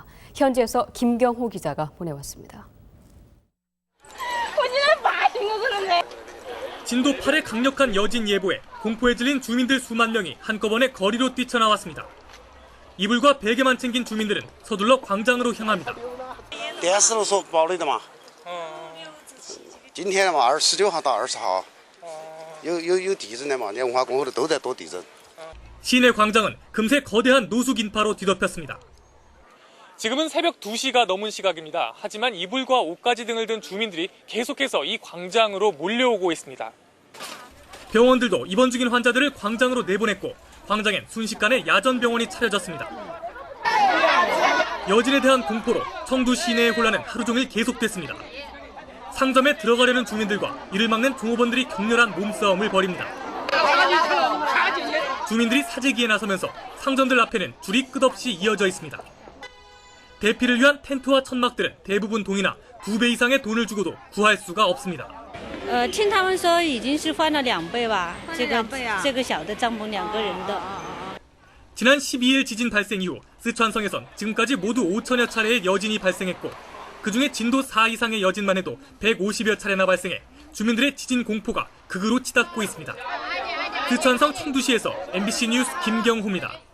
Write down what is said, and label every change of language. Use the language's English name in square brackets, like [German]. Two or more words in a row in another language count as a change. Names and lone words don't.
[Korean] 현지에서 김경호 기자가 보내왔습니다. 진도 8의 강력한 여진 예보에 공포에 질린 주민들 수만 명이 한꺼번에 거리로 뛰쳐나왔습니다. 이불과 베개만 챙긴 주민들은 서둘러 광장으로 향합니다. [Chinese] 电视上说报的嘛，今天嘛29号到20号，有地震的嘛，连文化宫后头都在躲地震。 [Korean] 시내 광장은 금세 거대한 노숙 인파로 뒤덮였습니다. 지금은 새벽 2시가 넘은 시각입니다. 하지만 이불과 옷가지 등을 든 주민들이 계속해서 이 광장으로 몰려오고 있습니다. 병원들도 입원 중인 환자들을 광장으로 내보냈고 광장엔 순식간에 야전병원이 차려졌습니다. 여진에 대한 공포로 청두 시내의 혼란은 하루 종일 계속됐습니다. 상점에 들어가려는 주민들과 이를 막는 종업원들이 격렬한 몸싸움을 벌입니다. 주민들이 사재기에 나서면서 상점들 앞에는 줄이 끝없이 이어져 있습니다. 대피를 위한 텐트와 천막들은 대부분 동이나 2배 이상의 돈을 주고도 구할 수가 없습니다. [Chinese] 听他们说已经是翻了2倍吧，这个小的帐篷2个人的。 [Korean] 지난 12일 지진 발생 이후 쓰촨성에선 지금까지 모두 5천여 차례의 여진이 발생했고 그중에 진도 4 이상의 여진만 해도 150여 차례나 발생해 주민들의 지진 공포가 극으로 치닫고 있습니다. 쓰촨성 청두시에서 MBC 뉴스 김경호입니다.